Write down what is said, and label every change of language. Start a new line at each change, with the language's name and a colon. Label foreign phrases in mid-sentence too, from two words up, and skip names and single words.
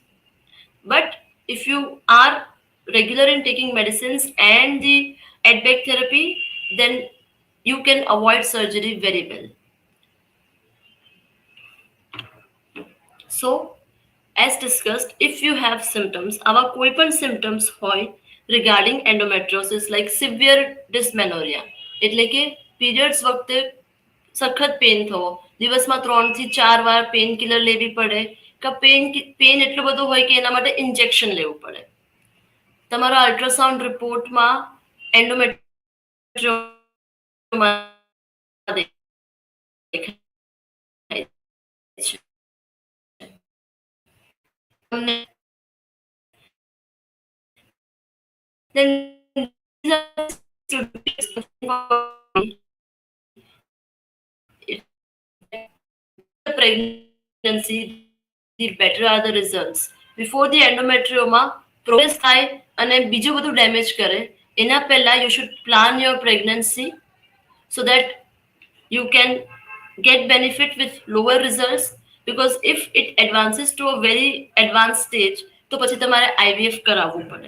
English: But if you are regular in taking medicines and the advac therapy, then you can avoid surgery very well. So, as discussed, if you have symptoms,
Gujarati: આવા કોઈ પણ symptoms હોય
English: regarding endometriosis like severe dysmenorrhea,
Gujarati: એટલે કે periods વખતે સખત પેન થવો, દિવસમાં 3 થી 4 વાર
English: pain killer
Gujarati: લેવી પડે, કે પેન એટલું બધું હોય કે એના માટે ઇન્જેક્શન લેવું પડે, તમારા
English: ultrasound reportમાં
Gujarati: એન્ડોમેટ્રિયોમા દેખાય છે,
English: pregnancy, the better are the results. Before the endometrioma progress
Gujarati: થાય અને બીજું બધું ડેમેજ કરે, એના પહેલા
English: you should plan your pregnancy so that you can get benefit with lower results, because if it advances to a very advanced stage
Gujarati: તો પછી તમારે IVF કરાવવું પડે.